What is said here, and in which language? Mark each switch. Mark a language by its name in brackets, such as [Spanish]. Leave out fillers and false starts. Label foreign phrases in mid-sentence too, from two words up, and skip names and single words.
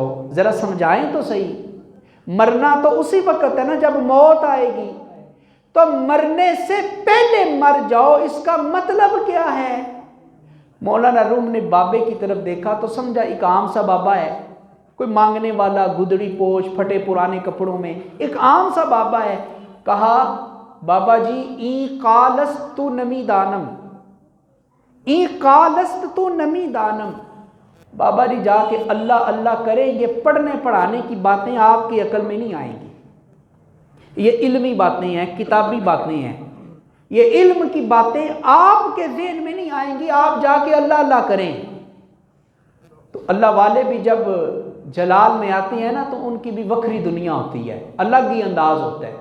[Urdu] ذرا سمجھائیں تو صحیح، مرنا تو اسی وقت ہے نا جب موت آئے گی، تو مرنے سے پہلے مر جاؤ، اس کا مطلب کیا ہے؟ مولانا روم نے بابے کی طرف دیکھا تو سمجھا ایک عام سا بابا ہے، کوئی مانگنے والا، گدڑی پوش، پھٹے پرانے کپڑوں میں، ایک عام سا بابا ہے۔ کہا، بابا جی [Persian] ای قالست تو نمی دانم، ای قالست تو نمی دانم، [Urdu] بابا جی جا کے اللہ اللہ کریں، یہ پڑھنے پڑھانے کی باتیں آپ کی عقل میں نہیں آئیں گی، یہ علمی باتیں ہیں، کتابی باتیں ہیں، یہ علم کی باتیں آپ کے ذہن میں نہیں آئیں گی، آپ جا کے اللہ اللہ کریں۔ تو اللہ والے بھی جب جلال میں آتے ہیں نا، تو ان کی بھی وکری دنیا ہوتی ہے، الگ ہی انداز ہوتا ہے۔